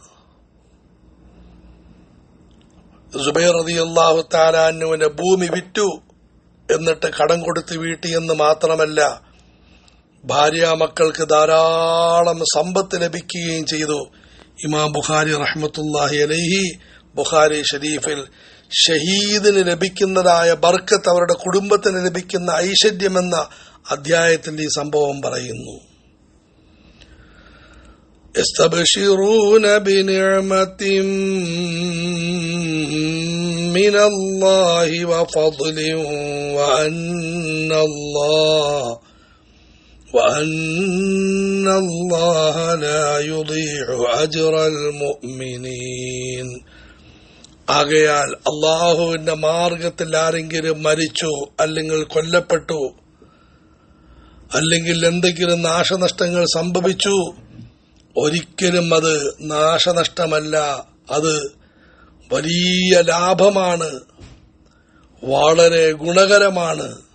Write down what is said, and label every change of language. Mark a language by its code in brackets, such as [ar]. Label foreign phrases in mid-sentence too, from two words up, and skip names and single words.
[ml] സുബൈർ [ar] رضي الله تعالى [ml] അൻഹുവിന്റെ ഭൂമി വിറ്റു, എന്നിട്ട് കടം കൊടുത്ത് വീട്ടിയെന്ന് മാത്രമല്ല, ഭാര്യ മക്കൾക്ക് ധാരാളം സമ്പത്ത് ലഭിക്കുകയും ചെയ്തു. ഇമാം ബുഖാരി [ar] رحمة الله عليه [ml] ബുഖാരി ഷരീഫിൽ ഷഹീദിന് ലഭിക്കുന്നതായ ബർക്കത്ത്, അവരുടെ കുടുംബത്തിന് ലഭിക്കുന്ന ഐശ്വര്യമെന്ന അധ്യായത്തിന്റെ ഈ സംഭവം പറയുന്നു. [ar] يستبشرون بنعمة من الله وفضل وأن الله لا يضيع أجر المؤمنين. [ml] ആകയാൽ അള്ളാഹുവിന്റെ മാർഗത്തിൽ ആരെങ്കിലും മരിച്ചു, അല്ലെങ്കിൽ കൊല്ലപ്പെട്ടു, അല്ലെങ്കിൽ എന്തെങ്കിലും നാശനഷ്ടങ്ങൾ സംഭവിച്ചു, ഒരിക്കലും അത് നാശനഷ്ടമല്ല, അത് വലിയ ലാഭമാണ്, വളരെ ഗുണകരമാണ്.